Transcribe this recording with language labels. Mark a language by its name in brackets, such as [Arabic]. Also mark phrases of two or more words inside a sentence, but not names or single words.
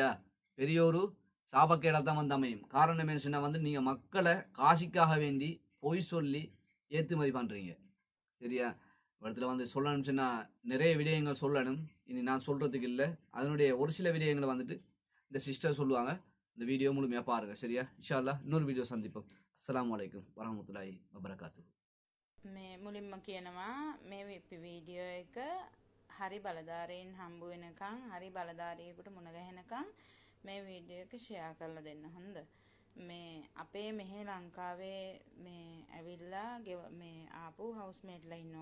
[Tamil] பெரிய ஒரு சாபக்கேடாக தான் வந்து அமையும். காரணம் என்ன சொன்னால் வந்து நீங்கள் மக்களை காசிக்காக வேண்டி பொய் சொல்லி ஏற்றுமதி பண்ணுறீங்க. சரியா? இடத்துல வந்து சொல்லணும்னு சொன்னால் நிறைய விடயங்கள் சொல்லணும், இனி நான் சொல்கிறதுக்கு இல்லை. அதனுடைய ஒரு சில விடயங்களை வந்துட்டு இந்த சிஸ்டர் சொல்லுவாங்க. இந்த வீடியோ முழுமையாக பாருங்கள். சரியா? [Arabic] إن شاء الله [Tamil] இன்னொரு வீடியோ சந்திப்போம். [Arabic] السلام عليكم ورحمة الله وبركاته. [Sinhala] මේ මුලින්ම කියනවා මේ වීඩියෝ එක හරි බලධාරීන් හම්බ වෙනකන්, හරි බලධාරියෙකුට මුණ ගැහෙනකන් මේ වීඩියෝ එක ෂෙයා කරලා දෙන්න. හොඳ? මේ අපේ මෙහි ලංකාවේ මේ ඇවිල්ලා මේ ආපු හවුස්මේට්ලා ඉන්නවා.